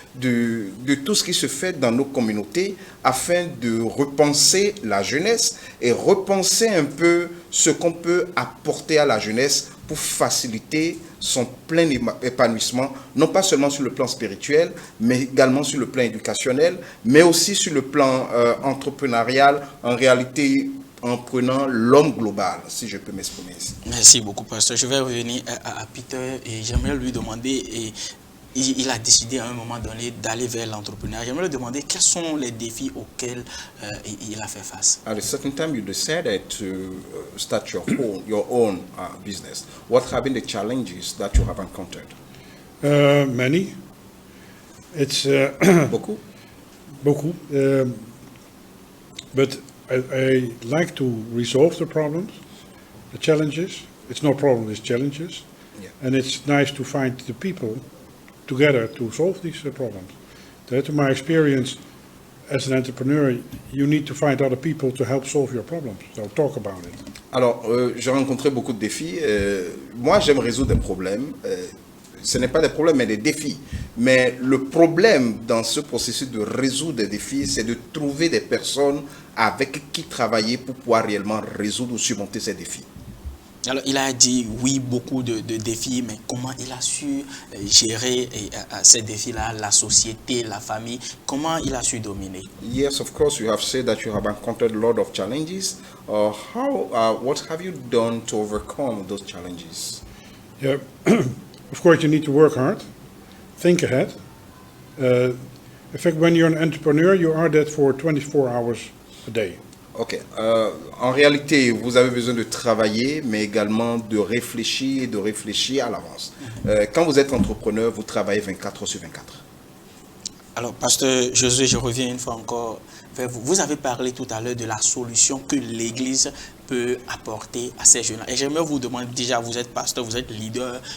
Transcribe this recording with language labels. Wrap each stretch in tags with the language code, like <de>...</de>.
<fr>de tout ce qui se fait dans nos communautés afin de repenser la jeunesse et repenser un peu ce qu'on peut apporter à la jeunesse pour faciliter son plein épanouissement, non pas seulement sur le plan spirituel, mais également sur le plan éducationnel, mais aussi sur le plan entrepreneurial, en réalité en prenant l'homme global, si je peux m'exprimer ici. Merci beaucoup, pasteur. Je vais revenir à Peter et j'aimerais lui demander, il a décidé à un moment donné d'aller vers l'entrepreneuriat. J'aimerais lui demander quels sont les défis auxquels il a fait face.</fr> <en>At a certain time, you decided to start your own business. What have been the challenges that you have encountered? Many. It's</en> <fr>Beaucoup. beaucoup.</fr> <en>But I like to resolve the problems, the challenges. It's no problem, it's challenges. Yeah. And it's nice to find the people together to solve these problems. To my experience as an entrepreneur, you need to find other people to help solve your problems. So talk about it.</en> <fr>Alors, j'ai rencontré beaucoup de défis. Moi, j'aime résoudre des problèmes. Ce n'est pas des problèmes, mais des défis. Mais le problème dans ce processus de résoudre des défis, c'est de trouver des personnes avec qui travailler pour pouvoir réellement résoudre ou surmonter ces défis. Alors, il a dit oui, beaucoup de défis, mais comment il a su gérer ces défis-là, la société, la famille, comment il a su dominer?</fr> <en>Yes, of course, you have said that you have encountered a lot of challenges. What have you done to overcome those challenges? Yeah. Of course, you need to work hard, think ahead. In fact, when you're an entrepreneur, you are that for 24 hours a day. Ok.</en> <fr>En réalité, vous avez besoin de travailler, mais également de réfléchir et de réfléchir à l'avance. Quand vous êtes entrepreneur, vous travaillez 24 heures sur 24. Alors, pasteur Josué, je reviens une fois encore vers vous. Vous avez parlé tout à l'heure de la solution que l'Église peut apporter à ces jeunes-là. Et j'aimerais vous demander, déjà, vous êtes pasteur, vous êtes leader.</fr>